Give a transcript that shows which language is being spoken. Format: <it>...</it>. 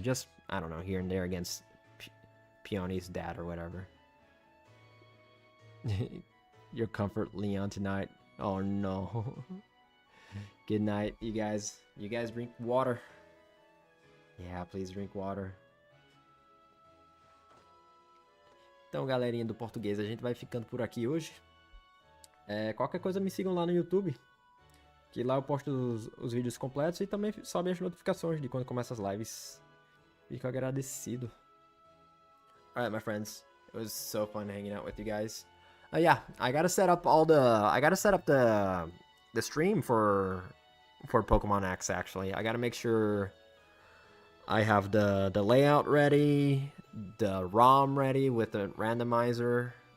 <en>Just, I don't know, here and there against Peony's dad or whatever. Your comfort, Leon, tonight. Oh no. Good night, you guys. You guys drink water. Yeah, please drink water.</en> <pt>Então, galerinha do português, a gente vai ficando por aqui hoje. Qualquer coisa me sigam lá no YouTube, que lá eu posto os vídeos completos e também sobe as notificações de quando começa as lives. Fico agradecido.</pt> <en>Alright, my friends. It was so fun hanging out with you guys. Yeah, I gotta set up the stream for Pokemon X, actually. I gotta make sure I have the layout ready, the ROM ready with the randomizer.</en>